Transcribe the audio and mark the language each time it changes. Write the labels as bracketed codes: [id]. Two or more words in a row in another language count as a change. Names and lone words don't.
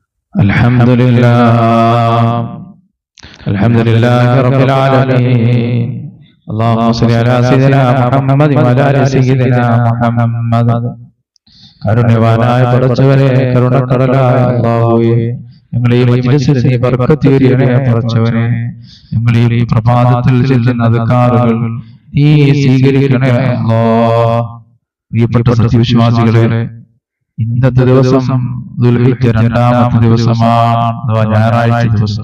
[ar] الحمد لله رب العالمين. اللهم صل على سيدنا محمد وعلى سيدنا محمد wa ala Sayyidina Muhammad. [ml] കരുണവാനായ പടച്ചവനെ, കരുണക്കടലായ അല്ലാഹുവേ, ഞങ്ങളെ ഈ മജ്‌ലിസിൽ നീ ബർക്കത്ത് ചൊരിയണേ പടച്ചവനെ. ഞങ്ങളെ ഈ പ്രഭാതത്തിൽ ചൊല്ലുന്ന അദ്കാറുകൾ നീ സ്വീകരിക്കണേ അല്ലാഹ്. പ്രിയപ്പെട്ട സത്യവിശ്വാസികളെ, ഇന്നത്തെ ദിവസം ദുൽഹിജ്ജ രണ്ടാമത്തെ ദിവസമാണ്, ഞായറാഴ്ച ദിവസം.